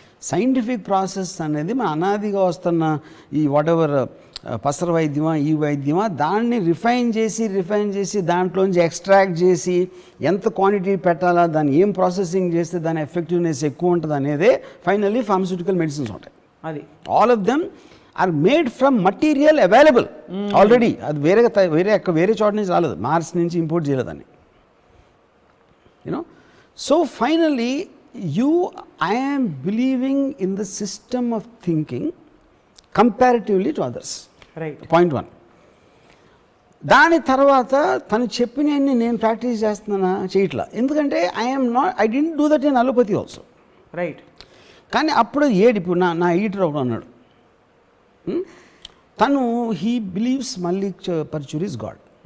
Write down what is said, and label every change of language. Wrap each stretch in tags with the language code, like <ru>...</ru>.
<te>Scientific process అనేది మన అనాదిగా వస్తున్న ఈ వాట్ ఎవర్ పసర వైద్యమా ఈ వైద్యమా దాన్ని రిఫైన్ చేసి దాంట్లోంచి ఎక్స్ట్రాక్ట్ చేసి ఎంత క్వాంటిటీ పెట్టాలా, దాన్ని ఏం ప్రాసెసింగ్ చేస్తే దాని ఎఫెక్టివ్నెస్ ఎక్కువ ఉంటుంది అనేదే ఫైనల్లీ ఫార్మస్యూటికల్ మెడిసిన్స్ ఉంటాయి.</te> <en>అది all of them are made from material available already.</en> <te>అది వేరే చోట నుంచి రాలేదు, మార్స్ నుంచి ఇంపోర్ట్ చేయలేదని.</te> <en>So finally I am believing in the system of thinking comparatively to others. Right. Point 1.</en> <te>దాని తర్వాత తను చెప్పినవన్నీ నేను ప్రాక్టీస్ చేస్తున్నానా చేయట్లా, ఎందుకంటే</te> <en>I don't do that in allopathy also. Right.</en> <te>కానీ అప్పుడు ఇప్పుడు నా ఎడిటర్ ఒకడు అన్నాడు, తను</te> <en>He believes Mallik Parchuri is God.</en>